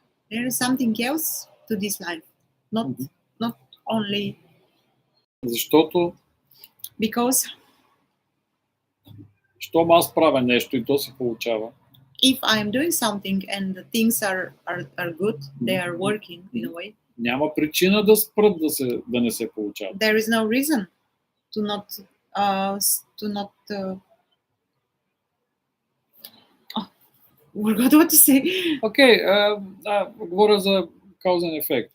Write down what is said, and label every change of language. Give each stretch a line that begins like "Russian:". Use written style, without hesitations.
English: There is something else to this life, not only.
Bulgarian: Защото щом аз правя нещо и то се получава.
English: If I am doing something and the things are good, they are working in a way.
Bulgarian: Няма причина да спрат да не се получава.
English: There is no reason to not forgot what to say.
Bulgarian: Okay, говоря за
English: cause and effect.